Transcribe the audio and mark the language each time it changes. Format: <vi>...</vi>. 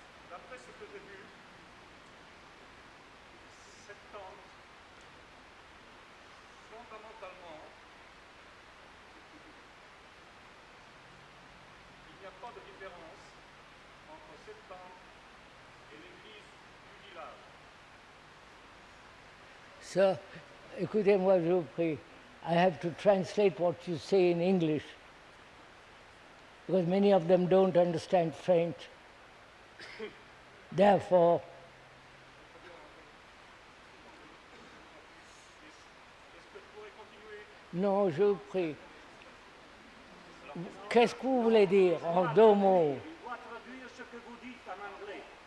<fr>D'après ce que j'ai vu, cette tente, fondamentalement, il n'y a pas de différence entre cette tente et l'église du village. Sir, écoutez-moi, je vous prie.</fr> <en>I have to translate what you say in English because many of them don't understand French. Therefore,</en> <fr>non, je vous prie. qu'est-ce que vous voulez dire en deux mots? Il doit traduire ce que vous dites en anglais.</fr>